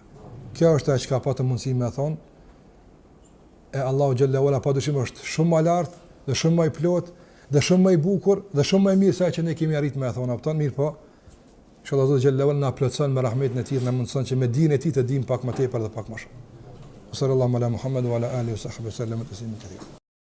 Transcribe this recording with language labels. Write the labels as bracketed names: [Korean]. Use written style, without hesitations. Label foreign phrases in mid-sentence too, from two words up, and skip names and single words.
[Albanian] Kjo është ajo që ka patë mundësi me thonë. E Allahu xhallahu ala padyshim është shumë më lart dhe shumë më i plot dhe shumë më i bukur dhe shumë më i mirë se ajo që ne kemi arritur me thonë afton mirë, po inshallah Allahu xhallahu ala na plotson me rahmetin e tij, na mundson që me dijen e tij të dim pak më tepër dhe pak më shumë. [Arabic] صلى الله على محمد وعلى آله وصحبه وسلم تسليما كثيرا.